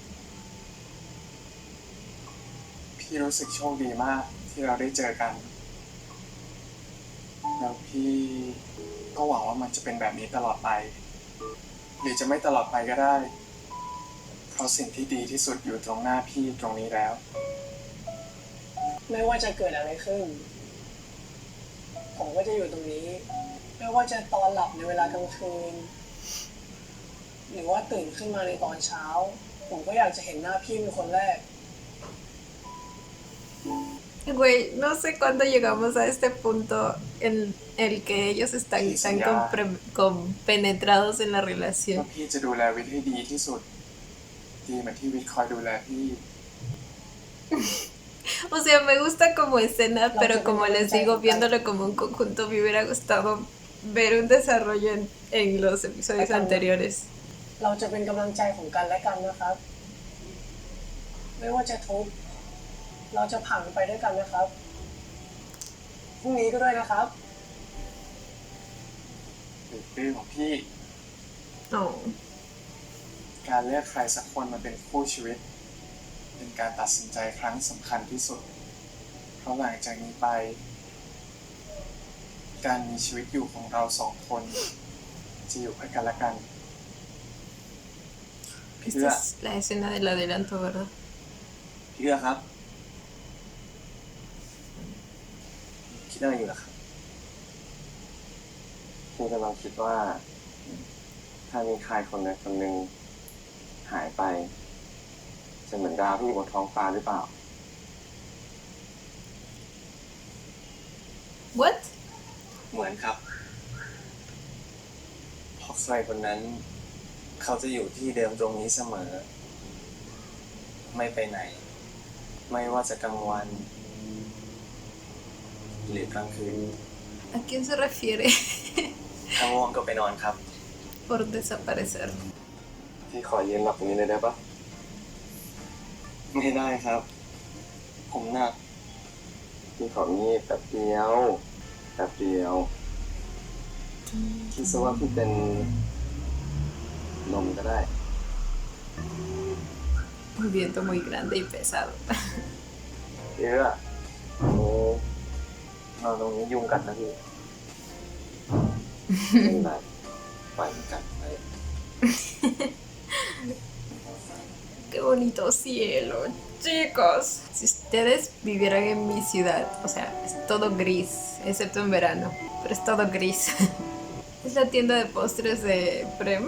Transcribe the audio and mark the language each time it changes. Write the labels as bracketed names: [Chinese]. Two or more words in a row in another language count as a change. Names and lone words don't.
[Thai] พี่รู้สึกโชคดีมากที่เราได้เจอกัน แล้วพี่ก็หวังว่ามันจะเป็นแบบนี้ตลอดไป หรือจะไม่ตลอดไปก็ได้ เพราะสิ่งที่ดีที่สุดอยู่ตรงหน้าพี่ตรงนี้แล้ว ไม่ว่าจะเกิดอะไรขึ้น ผมก็จะอยู่ตรงนี้ ไม่ว่าจะตอนหลับในเวลากลางคืน หรือว่าตื่นขึ้นมาในตอนเช้า ผมก็อยากจะเห็นหน้าพี่เป็นคนแรก [Spanish] Güey, no sé cuándo llegamos a este punto en el que ellos están Sí, tan ya. compenetrados en la [Thai] ว่า [Spanish] relación. [Thai] พี่จะดูแลวิทย์ให้ดีที่สุด ดีเหมือนที่วิทย์คอยดูแลพี่ [Spanish] O sea, me gusta como escena, pero como les digo, viéndolo como un conjunto, me hubiera gustado ver un desarrollo en los episodios anteriores. [Thai] เราจะเป็นกำลังใจของกันและกันนะครับ ไม่ว่าจะทุกข์เราจะผ่านไปด้วยกันนะครับ พรุ่งนี้ก็ด้วยนะครับ เป็นของพี่ Oh. การเลือกใครสักคนมาเป็นคู่ชีวิต เป็นการตัดสินใจครั้งสำคัญที่สุด เพราะหลังจากนี้ไป การมีชีวิตอยู่ของเราสองคน จะอยู่เพื่อกันและกัน [Spanish] Esta es la escena del adelanto, ¿verdad? [Thai] พี่เอื้อครับ คิดอะไรอยู่ล่ะครับพี่กำลังคิดว่า ถ้ามีใครคนใดคนหนึ่งหายไป จะเหมือนดาวที่อยู่บนท้องฟ้าหรือเปล่า [English] What? [Thai] เหมือนครับเพราะใครคนนั้น เขาจะอยู่ที่เดิมตรงนี้เสมอ ไม่ไปไหน ไม่ว่าจะกลางวัน หรือกลางคืน [Spanish] ¿A quién se refiere [Thai] ถ้าง่วงก็ไปนอนครับ [Spanish] por desaparecer? [Thai] พี่ขอยืนหลับตรงนี้เลยได้ปะไม่ได้ครับ ผมหนักพี่ของีบแป๊บเดียวแป๊บเดียวคิดซะว่าพี่เป็นลมก็ได้ [Spanish] Un viento muy grande y pesado. [Thai] พี่เอื้อเราตรงนี้ยุงกัดนะพี่ไม่เป็นไรปล่อยมันกัดไป [Spanish] Qué bonito cielo, chicos. Si ustedes vivieran en mi ciudad, o sea, es todo gris, excepto en verano, pero es todo gris. Es la tienda de postres de Prem.